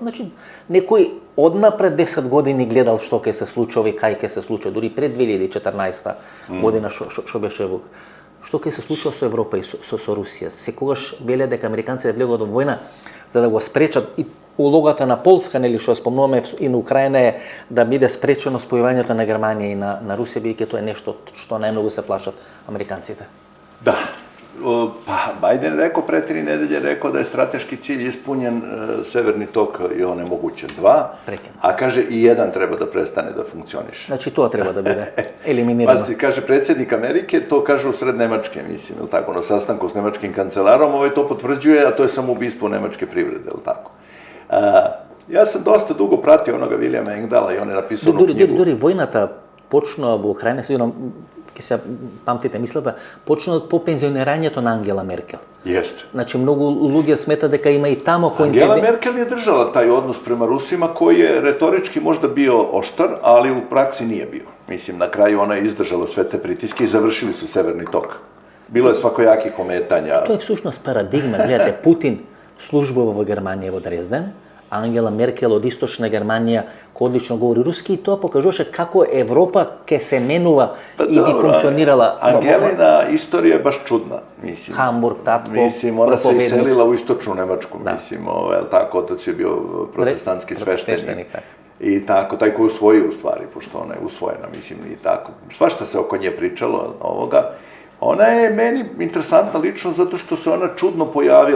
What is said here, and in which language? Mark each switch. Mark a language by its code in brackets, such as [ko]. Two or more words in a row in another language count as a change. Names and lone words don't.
[mk] Значи, некој однапред 10 години гледал што ќе се случи и кај ќе се случи, дури пред 2014 година што беше што ќе се случи со Европа и со Русија. Секогаш веле дека американците влегуваат во војна за да го спречат и улогата на Полска, нели што спомнуваме и на Украина е да биде спречено спојувањето на Германија и на Русија, бидејќи тоа е нешто што најмногу се плашат американците. Да. [sr] Pa Biden rekao pre 3 nedelje, rekao da je strateški cilj ispunjen, Severni tok je onemogućen 2, a kaže i 1 treba da prestane da funkcioniše. Znači to treba da bude eliminirano. Pa kaže predsjednik Amerike, to kaže u sred Nemačke, mislim, ili tako, na sastanku s nemačkim kancelarom, to potvrđuje, a to je samoubistvo nemačke privrede, ili tako. Ja sam dosta dugo pratio onoga Williama Engdala i on je napisao onu knjigu. [mk] Дори војната почнува во Украина, сигурно ќе се памтите мислата, почнува по пензионирањето на Ангела Меркел. [sr] Jeste. Znači, mnogo ljude smeta da ima i tamo Angela Merkel je držala taj odnos prema Rusima koji je retorički možda bio oštar, ali u praksi nije bio. Mislim, na kraju ona je izdržala sve te pritiske i završili su Severni tok. Bilo je svakojakih ometanja. To je [mk] всушност парадигма. Гледате, Путин службува во Германија во Дрезден, Ангела Меркел од Источна Германија, кој одлично говори руски, и тоа покажуваше како Европа ќе се менува и би функционирала. [sr] Angelina istorija je baš čudna, mislim. Hamburg, tatko, mislim, ona se iselila u istočnu Nemačku, mislim, tako, otac je bio protestantski sveštenik. I tako, taj koji usvojio u stvari, pošto ona je usvojena, mislim, i tako. Svašta se oko nje pričalo ovoga. Ona je meni interesantna ličnost zato što se ona čudno pojavila.